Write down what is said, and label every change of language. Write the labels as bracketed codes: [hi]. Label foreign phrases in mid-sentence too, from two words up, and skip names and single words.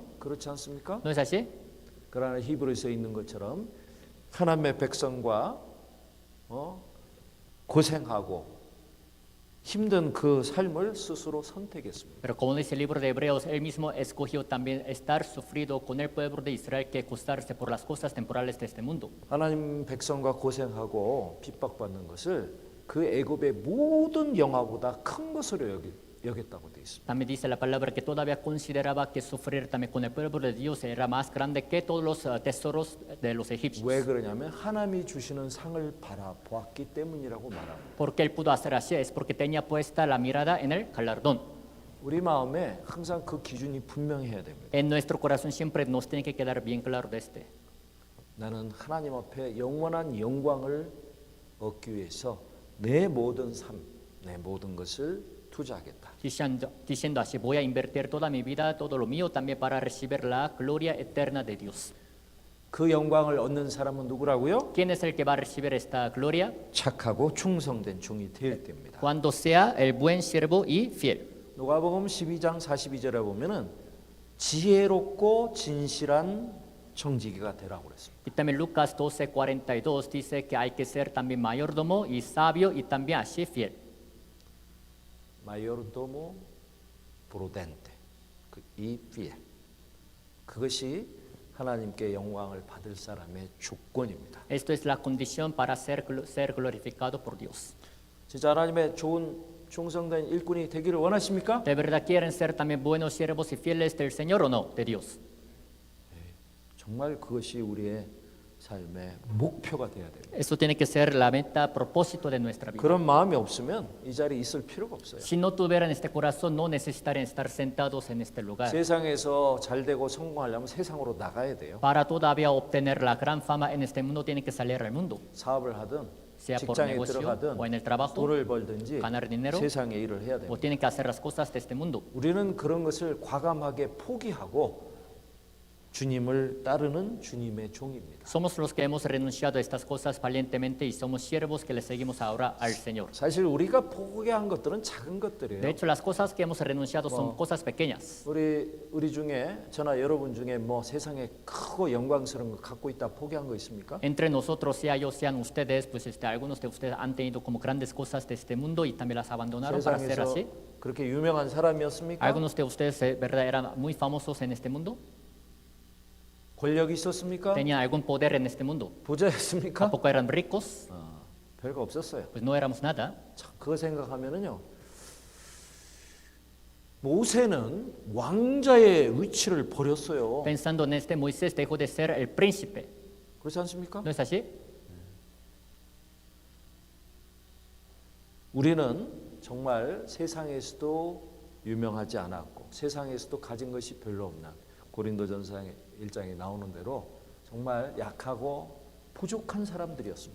[ko] 그렇지 않습니까? [es] ¿No es así? [ko] 그러나 히브리서에 있는 것처럼 하나님의 백성과 고생하고 힘든 그 삶을 스스로 선택했습니다. [es] Pero como dice el libro de Hebreos, él mismo escogió también estar sufrido con el pueblo de Israel que acostarse por las cosas temporales de este mundo. [ko] 하나님 백성과 고생하고 핍박받는 것을 그 애굽의 모든 영화보다 큰 것으로 여겼다고 되어 있습니다. [es] También dice la palabra que todavía consideraba que sufrir también con el pueblo de Dios era más grande que todos los tesoros de los egipcios. [ko] 왜 그러냐면 하나님이 주시는 상을 바라보았기 때문이라고 말합니다. [es] Porque él pudo hacer así es porque tenía puesta la mirada en el galardón. [ko] 우리 마음에 항상 그 기준이 분명해야 됩니다. [es] En nuestro corazón siempre nos tiene que quedar bien claro de este. [ko] 나는 하나님 앞에 영원한 영광을 얻기 위해서 내 모든 삶, 내 모든 것을 투자하겠다. [es] Diciendo así, voy a invertir toda mi vida, todo lo mío también para recibir la gloria eterna de Dios. [ko] 그 영광을 얻는 사람은 누구라고요? [es] ¿Quién es el que va a recibir esta gloria? [ko] 착하고 충성된 종이 될 때입니다. [es] Cuando sea el buen siervo y fiel. [ko] 누가복음 12장 42절에 보면은 지혜롭고 진실한 정직이가 되라고 그랬습니다. [es] Y también Lucas 12:42 dice que hay que ser también mayordomo y sabio y también así fiel. mayordomo prudente y fiel [ko] 그것이 하나님께 영광을 받을 사람의 조건입니다. [es] Esto es la condición para ser glorificado por Dios. [ko] 진짜 하나님의 좋은 충성된 일꾼이 되기를 원하십니까? [es] ¿De verdad quieren ser también buenos siervos y fieles del Señor o no? De Dios. [ko] 정말 그것이 우리의 삶의 목표가 돼야 됩니다. [es] Esto tiene que ser la meta, propósito de nuestra vida. [ko] 그런 마음이 없으면 이 자리에 있을 필요가 없어요. [es] Si no tuvieran este corazón, no necesitarían estar sentados en este lugar. [ko] 세상에서 잘 되고 성공하려면 세상으로 나가야 돼요. [es] Para todavía obtener la gran fama en este mundo, tiene que salir al mundo. [ko] 사업을 하든 [es] Sea por [ko] 직장에 [es] negocio [ko] 들어가든 [es] o en el trabajo, [ko] 돈을 벌든지 [es] ganar dinero, [ko] 세상의 일을 해야 [es] o [ko] 돼요. [es] tienen que hacer las cosas de este mundo. [ko] 우리는 그런 것을 과감하게 포기하고 주님을 따르는 주님의 종입니다. [es] Somos los que hemos renunciado a estas cosas valientemente y somos siervos que le seguimos ahora al Señor. [ko] 사실 우리가 포기한 것들은 작은 것들이에요. [es] De hecho, las cosas que hemos renunciado son cosas pequeñas. [ko] 우리 중에 저나 여러분 중에 뭐 세상에 크고 영광스러운 거 갖고 있다 포기한 거 있습니까? [es] Entre nosotros, sea yo, sean ustedes, pues algunos de ustedes han tenido como grandes cosas de este mundo y también las abandonaron para ser [ko] 세상에서 [es] así. [ko] 그렇게 유명한 사람이었습니까? [es] Algunos de ustedes, ¿verdad?, eran muy famosos en este mundo. [ko] 권력이 있었습니까? [es] Tenían algún poder en este mundo. [ko] 부자였습니까? [es] Tampoco eran ricos, [ko] 별거 없었어요. [es] pues no éramos nada. [ko] 참, 그거 생각하면은요. 모세는 왕자의 위치를 버렸어요. [es] Pensando en este, Moisés dejó de ser el príncipe. [ko] 그렇지 않습니까? [es] ¿No es así? [ko] 우리는 정말 세상에서도 유명하지 않았고 세상에서도 가진 것이 별로 없는 고린도전서 1장에 나오는 대로 정말 약하고 부족한 사람들이었습니다.